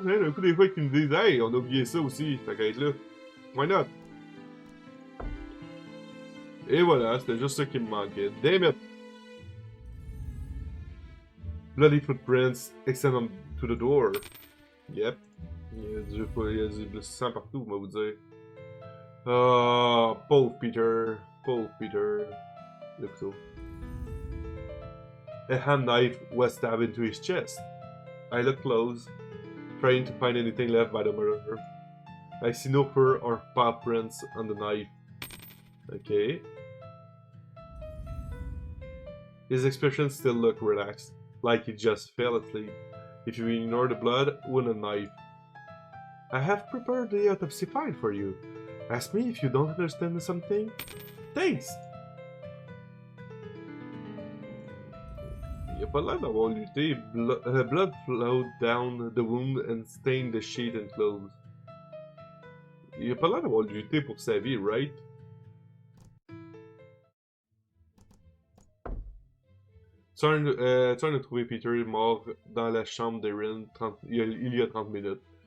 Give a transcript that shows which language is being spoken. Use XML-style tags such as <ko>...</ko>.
<fr>Hein, d'un coup, des fois, qu'ils me disent, hey, on a oublié ça aussi. Fait qu'à être là.</fr> <en>Why not?</en> <fr>Et voilà, c'était juste ça qui me manquait.</fr> <en>Damn it! Bloody footprints extend to the door. Yep.</en> <fr>Il y a du sang partout, on va vous dire. Ah, pauvre Peter. Pauvre Peter. Le couteau.</fr> <en>A hand knife was stabbed into his chest. I look close, trying to find anything left by the murderer. I see no fur or paw prints on the knife. Okay. His expression still looked relaxed, like he just fell asleep. If you ignore the blood, with a knife. I have prepared the autopsy file for you. Ask me if you don't understand something. Thanks!</en> <fr>Il a pas l'air d'avoir lutté.</fr> <en>Blood flowed down the wound and stained the sheet and clothes.</en> <fr>Il a pas l'air d'avoir lutté pour sa vie, right? Tu viens de trouver Peter mort dans la chambre d'Erin il y a 30 minutes.</fr>